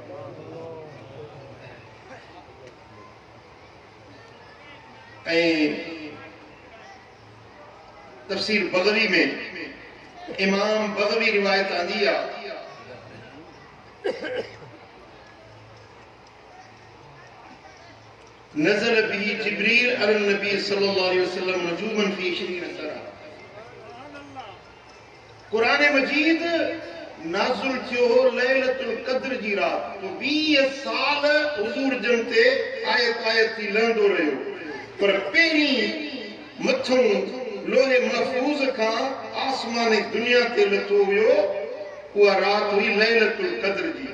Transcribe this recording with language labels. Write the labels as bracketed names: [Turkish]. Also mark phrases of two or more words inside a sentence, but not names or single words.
[Sindhi] ऐं तफसीर बग़वी में इमाम बग़वी रिवायत आंदी आहे, [Arabic] نزل به جبريل على نبي صلى الله عليه وسلم نجوما في 20 سرا. [Sindhi] कुरान मजीद नाज़िल थियो हो लैलतुल क़द्र जी रात, तो 20 साल हुजूर जन ते आयत आयत थी लहंदो रहियो, पर पहिरीं मथों लोहे महफूज़ खां आसमान दुनिया ते लथो वियो, उहा रात हुई लैलतुल क़द्र जी।